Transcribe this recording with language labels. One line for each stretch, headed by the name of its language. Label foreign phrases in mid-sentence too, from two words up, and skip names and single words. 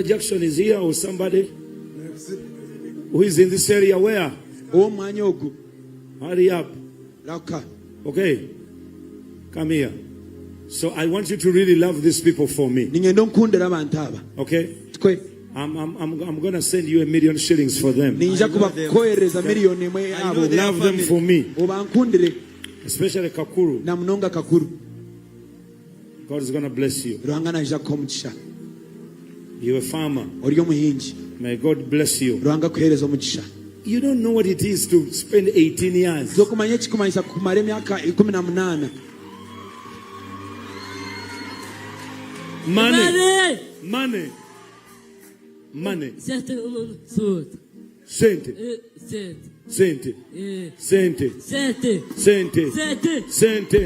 English: Jackson is here or somebody who is in this area. Where? Hurry up. Okay. Come here. So I want you to really love these people for me. Okay? I'm going to send you 1,000,000 shillings for them.
Nyankole: Ninja kubakohereza miliyoni imwe yabo.
English: Love them for me.
Nyankole: Obankundire.
English: Especially Kakuru.
Nyankole: Na mnonga Kakuru.
English: God is going to bless you.
Nyankole: Ruhanga naija komugisha.
English: You're a farmer.
Nyankole: Ori omuhingi.
English: May God bless you.
Nyankole: Ruhanga kuhereza omugisha.
English: You don't know what it is to spend 18 years.
Nyankole: Zokumanya kikumanyisa kumara emyaka 18.
English: Money. Money. Money.
Nyankole: Sente. Sente. Sente. Sente. Sente. Sente.